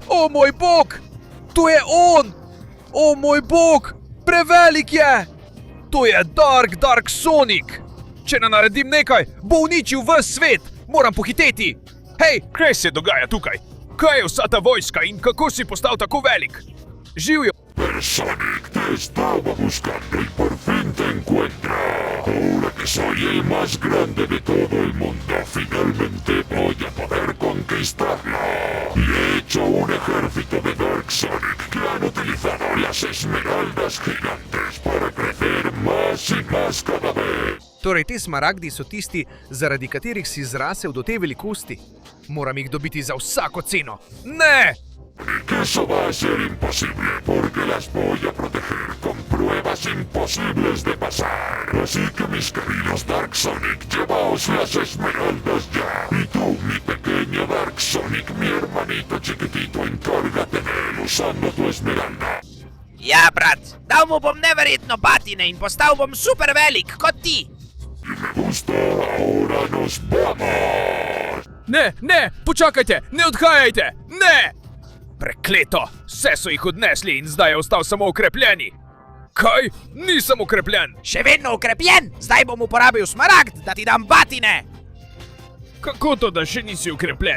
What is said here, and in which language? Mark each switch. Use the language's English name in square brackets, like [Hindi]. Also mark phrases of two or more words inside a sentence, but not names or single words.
[Slovenian] O moj bog! To je on! O moj bog! Prevelik je! To je Dark Sonic! Če ne naredim nekaj, bo uničil ves svet! Moram pohiteti! Hej, kaj se dogaja tukaj? Kaj je vsa ta vojska in kako si postal tako velik? Živjo! [Spanish] Sonic, te estaba buscando y por fin te encuentro. Ahora que soy el más grande de todo el mundo, finalmente voy a poder conquistarlo. Y he hecho un ejército de Dark Sonic que han utilizado las esmeraldas gigantes para crecer más y más cada vez. [Slovenian] Torej, te smaragdi so tisti, zaradi katerih si zrasel do te velikosti. Moram jih dobiti za vsako ceno. Ne! [Spanish] Y que eso va a ser imposible, porque las voy a proteger con pruebas imposibles de pasar. Así que, mis queridos Dark Sonic, llevaos las esmeraldas ya. Y tú, mi pequeño Dark Sonic, mi hermanito chiquitito, encárgate de él usando tu esmeralda. [Slovenian] Ja, brat, dal mu bom neverjetno batine in postal bom super velik, kot ti. [Spanish] Y me gusta, ahora nos vamos. [Slovenian] Ne, počakajte, ne odhajajte, ne! Prekleto, vse so jih odnesli in zdaj je ostal samo okrepljeni. Kaj? Nisem okrepljen. Še vedno okrepljen, zdaj bom uporabil smaragd, da ti dam batine. Kako to, da še nisi okrepljen?